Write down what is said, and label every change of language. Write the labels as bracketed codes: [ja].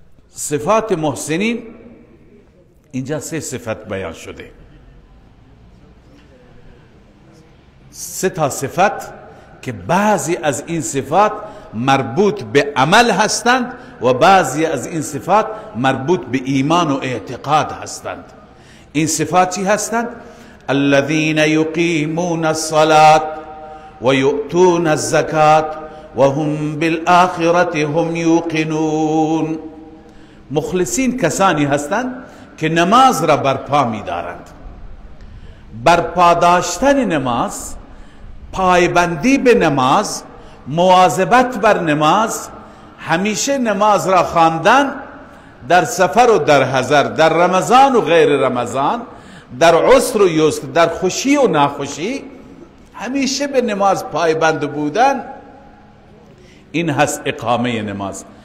[fa] صفات محسنین اینجا 3 صفت بیان شده، 3 تا صفت که بعضی از این صفات مربوط به عمل هستند و بعضی از این صفات مربوط به ایمان و اعتقاد هستند. این صفات چی هستند؟ [ar] الذين يقيمون الصلاة ويؤتون الزكاة وهم بالآخرة هم يوقنون. [fa] مخلصین کسانی هستند که نماز را برپا می دارند. برپا داشتن نماز، پایبندی به نماز، مواظبت بر نماز، همیشه نماز را خواندن در سفر و در حضر، در رمضان و غیر رمضان، در عسر و یسر، در خوشی و ناخوشی، همیشه به نماز پایبند بودن، این هست اقامه نماز.